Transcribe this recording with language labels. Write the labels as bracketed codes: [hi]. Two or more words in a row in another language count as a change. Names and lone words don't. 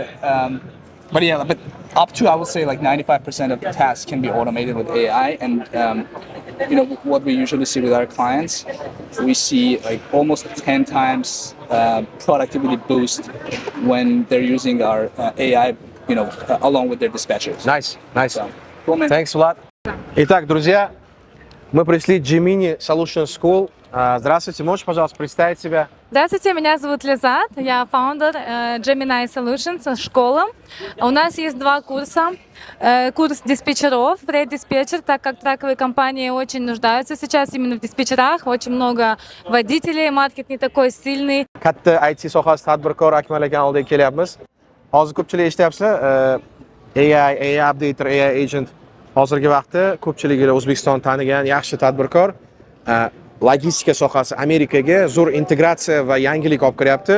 [en] But up to I would say like 95% of the tasks can be automated with AI, and what we usually see with our clients, we see like almost 10 times productivity boost when they're using our AI, along with their dispatchers. Nice. So, cool, man. Thanks a lot. [ru] Итак, друзья, мы пришли в Gemini Solution School. Здравствуйте, можешь, пожалуйста, представить себя? Здравствуйте, меня зовут Лизат, я фаундер Gemini Solutions, школа. У нас есть 2 курса. Курс диспетчеров, редиспетчер, так как траковые компании очень нуждаются сейчас именно в диспетчерах. Очень много водителей, маркет не такой сильный. [uz] Katta IT sohasi tadbirkor Akmal aka oldiga kelyapmiz. Hozir ko'pchilik eshityapsizlar, [en] AI updater, AI agent [uz] hozirgi vaqtda ko'pchilik O'zbekiston tanigan yaxshi tadbirkor. Logistika sohasi Amerikaga zo'r integratsiya va yangilik olib kiryapti.